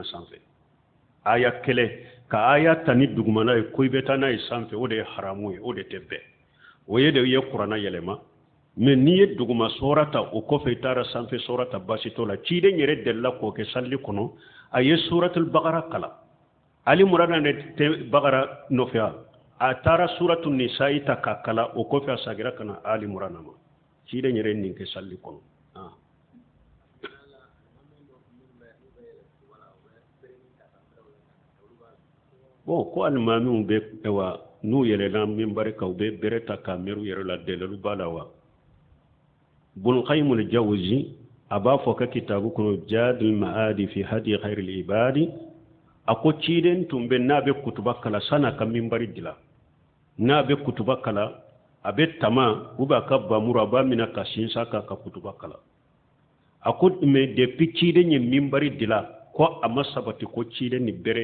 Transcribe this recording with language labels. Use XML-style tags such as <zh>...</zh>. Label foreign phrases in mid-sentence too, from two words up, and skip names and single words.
<bm>sanfɛ aya kelen ka aya ta ni dugumala ye ko i bɛ taa n'a ye sanfɛ o de ye haramu ye o de tɛ bɛn o ye de ye kuranna yɛlɛma mais n'i ye duguma sura ta o kɔfɛ i taara sanfɛ sura ta baasi t'o la ciden yɛrɛ delila k'o kɛ salli kɔnɔ a ye suratul bagara kala ali murana ne tɛ bagara nɔfɛ a taara suratul nisa'i ta k'a kala o kɔfɛ a sagira ka na ali murana ma ciden yɛrɛ nin kɛ salli kɔnɔ bon ko alimamiw bɛ wa n'u yɛlɛla minbari kan u bɛ bere ta k'a miiri u yɛrɛ la dalilu b'a la wa Ibn Qayyim al-Jawzi a b'a fɔ ka kitabu kɔnɔ Zadul Ma'adi fi hadi khairil ibadi a ko ciden tun bɛ n'a bɛ kutuba kala san'a ka minbari dilan n'a bɛ kutuba kala a bɛ tama</bm> <fr>ou bien</fr> <bm>a ka bamuru a b'a minɛ ka sinsa ka kutuba kala a ko</bm> <fr>mais depuis</fr> <bm>ciden ye minbari dilan ko a ma sabati ko ciden ni bere</bm>